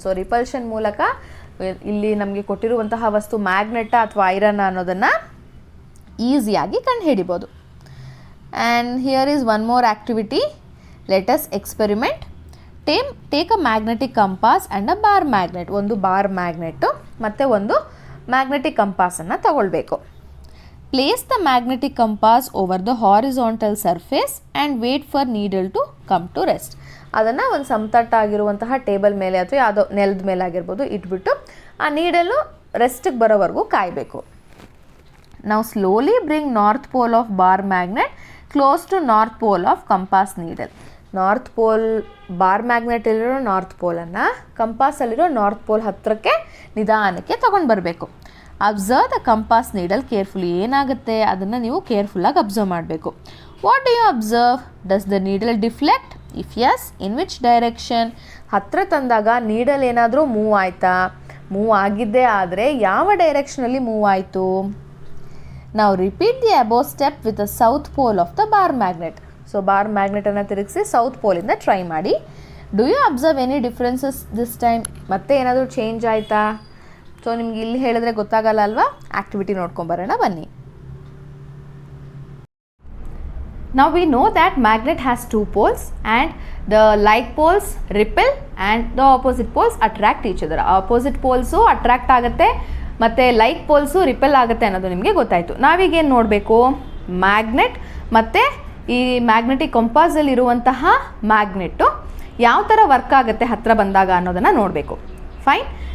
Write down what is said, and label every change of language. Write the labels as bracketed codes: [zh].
[kn] So repulsion ಮೂಲಕ ಇಲ್ಲಿ ನಮಗೆ ಕೊಟ್ಟಿರುವಂತಹ ವಸ್ತು ಮ್ಯಾಗ್ನೆಟ್ ಅಥವಾ ಐರನ್ ಅನ್ನೋದನ್ನು ಈಸಿಯಾಗಿ ಕಂಡುಹಿಡಿಬೋದು. [en] And here is one more activity. Let us experiment. Take a magnetic compass and a bar magnet. [kn] ಒಂದು ಬಾರ್ ಮ್ಯಾಗ್ನೆಟ್ಟು ಮತ್ತು ಒಂದು ಮ್ಯಾಗ್ನೆಟಿಕ್ ಕಂಪಾಸನ್ನು ತಗೊಳ್ಬೇಕು. [en] Place the magnetic compass over the horizontal surface and wait for needle to come to rest. [kn] ಅದನ್ನು ಒಂದು ಸಮತಟ್ಟಾಗಿರುವಂತಹ table ಮೇಲೆ ಅಥವಾ ಯಾವುದೋ ನೆಲದ ಮೇಲೆ ಆಗಿರ್ಬೋದು ಇಟ್ಬಿಟ್ಟು ಆ ನೀಡಲು ರೆಸ್ಟಿಗೆ ಬರೋವರೆಗೂ ಕಾಯಬೇಕು. [en] ನಾವು slowly bring north pole of bar magnet close to north pole of compass needle. [kn] North pole bar ಮ್ಯಾಗ್ನೆಟಲ್ಲಿರೋ north ಪೋಲನ್ನು ಕಂಪಾಸಲ್ಲಿರೋ north pole ಹತ್ತಿರಕ್ಕೆ ನಿಧಾನಕ್ಕೆ ತೊಗೊಂಡು ಬರಬೇಕು. [en] Observe the compass needle carefully. [kn] ಏನಾಗುತ್ತೆ ಅದನ್ನು ನೀವು ಕೇರ್ಫುಲ್ಲಾಗಿ ಅಬ್ಸರ್ವ್ ಮಾಡಬೇಕು. [en] What do you observe? Does the needle deflect? If yes, in which direction? [kn] ಹತ್ತಿರ ತಂದಾಗ ನೀಡಲ್ ಏನಾದರೂ ಮೂವ್ ಆಯಿತಾ? ಮೂವ್ ಆಗಿದ್ದೇ ಆದರೆ ಯಾವ ಡೈರೆಕ್ಷನಲ್ಲಿ ಮೂವ್ ಆಯಿತು? [en] ನಾವು repeat the above step with the south pole of the bar magnet. [kn] So bar ಮ್ಯಾಗ್ನೆಟನ್ನು ತಿರುಗಿಸಿ south ಪೋಲಿಂದ try ಮಾಡಿ. [en] Do you observe any differences this time? [kn] ಮತ್ತೆ ಏನಾದರೂ ಚೇಂಜ್ ಆಯಿತಾ? ಸೊ ನಿಮ್ಗೆ ಇಲ್ಲಿ ಹೇಳಿದ್ರೆ ಗೊತ್ತಾಗಲ್ಲ ಅಲ್ವಾ? ಆಕ್ಟಿವಿಟಿ ನೋಡ್ಕೊಂಬರೋಣ ಬನ್ನಿ. [en] Now we know that magnet has two poles and the like poles repel and the opposite poles attract each other. Opposite poles attract [kn] ಆಗುತ್ತೆ ಮತ್ತು ಲೈಕ್ ಪೋಲ್ಸು ರಿಪೆಲ್ ಆಗುತ್ತೆ ಅನ್ನೋದು ನಿಮಗೆ ಗೊತ್ತಾಯಿತು. ನಾವೀಗೇನು ನೋಡಬೇಕು? ಮ್ಯಾಗ್ನೆಟ್ ಮತ್ತು ಈ ಮ್ಯಾಗ್ನೆಟಿಕ್ ಕಂಪಾಸಲ್ಲಿ ಇರುವಂತಹ ಮ್ಯಾಗ್ನೆಟ್ಟು ಯಾವ ಥರ ವರ್ಕ್ ಆಗುತ್ತೆ ಹತ್ತಿರ ಬಂದಾಗ ಅನ್ನೋದನ್ನು ನೋಡಬೇಕು. ಫೈನ್.